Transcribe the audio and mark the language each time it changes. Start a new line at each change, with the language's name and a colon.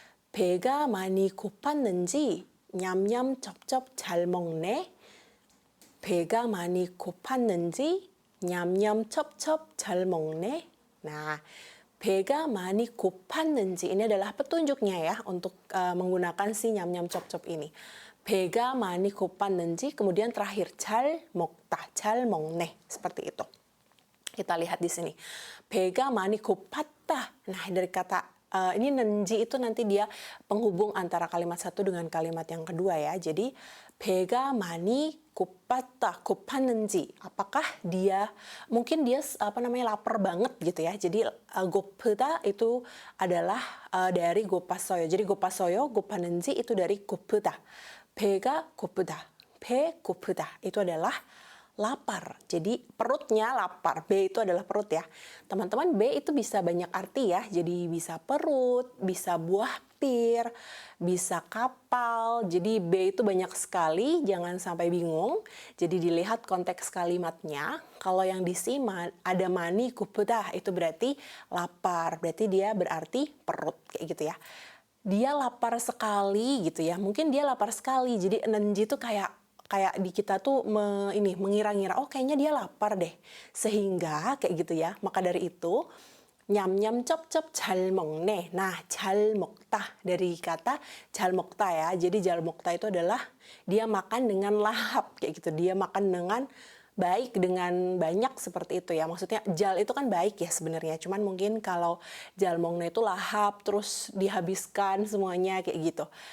Korean: 배가 많이 고팠는지 냠냠 쩝쩝 잘 먹네. 배가 많이 고팠는지 냠냠 첩첩 잘 먹네.
Indonesian: Nah,
Korean: 배가 많이 고팠는지
Indonesian: ini adalah petunjuknya ya untuk menggunakan si
Korean: 냠냠 쩝쩝
Indonesian: ini.
Korean: 배가 많이 고팠는지
Indonesian: kemudian terakhir
Korean: 잘 먹다, 잘 먹네
Indonesian: seperti itu. Kita lihat di sini.
Korean: 배가 많이 고팠다.
Indonesian: Nah, dari kata ini nenji itu nanti dia penghubung antara kalimat satu dengan kalimat yang kedua ya.
Korean: Jadi 배가 많이 고팠다, 고팠는지.
Indonesian: Apakah dia mungkin dia lapar banget gitu ya. Jadi 고프다 itu adalah dari 고팠어요. Jadi 고팠어요, 고팠는지 itu dari 고프다.
Korean: 배가 고프다.
Indonesian: 배 고프다 itu adalah lapar. Jadi perutnya lapar. B itu adalah perut ya. Teman-teman, B itu bisa banyak arti ya. Jadi bisa perut, bisa buah pir, bisa kapal. Jadi B itu banyak sekali, jangan sampai bingung. Jadi dilihat konteks kalimatnya. Kalau yang di sini ada mani kupudah itu berarti lapar. Berarti dia berarti perut kayak gitu ya. Dia lapar sekali gitu ya. Mungkin dia lapar sekali. Jadi nenji itu kayak di kita tuh mengira-ngira, oh kayaknya dia lapar deh. Sehingga kayak gitu ya. Maka dari itu,
Korean: 냠냠 쩝쩝 잘 먹네.
Indonesian: Nah,
Korean: 잘 먹다
Indonesian: dari kata 잘 먹다 ya. Jadi
Korean: 잘 먹다
Indonesian: itu adalah dia makan dengan lahap kayak gitu. Dia makan dengan baik, dengan banyak seperti itu ya. Maksudnya jal itu kan baik ya sebenarnya. Cuman mungkin kalau jal mongna itu lahap terus dihabiskan semuanya kayak gitu.